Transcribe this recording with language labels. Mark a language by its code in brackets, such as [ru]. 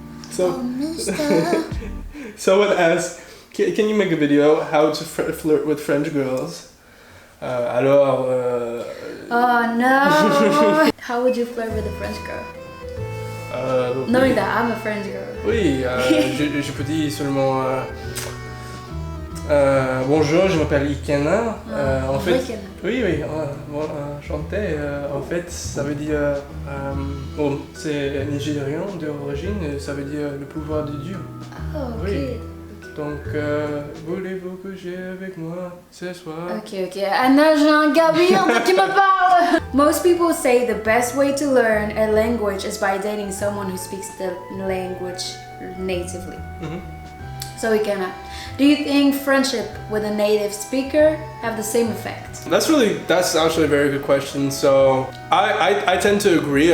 [en] So, someone asked, can you make a video how to flirt with French girls? [fr] Alors, [en] Oh no! How would you flirt with a French girl? Knowing that I'm a French girl. [fr] Oui, je peux dire seulement bonjour, je m'appelle Ikenna. En fait, Ikenna. oui, enchanté. En fait, ça veut dire, bon, c'est nigérien d'origine, et ça veut dire le pouvoir de Dieu. Oh, ok. Oui. Donc, voulez-vous coucher avec moi ce soir? Ok. Anna, j'ai un gabion qui me parle! [en] Most people say the best way to learn a language is by dating someone who speaks the language natively. Mm-hmm. So Ikenna, do you think friendship with a native speaker have the same effect? That's actually a very good question. So I tend to agree.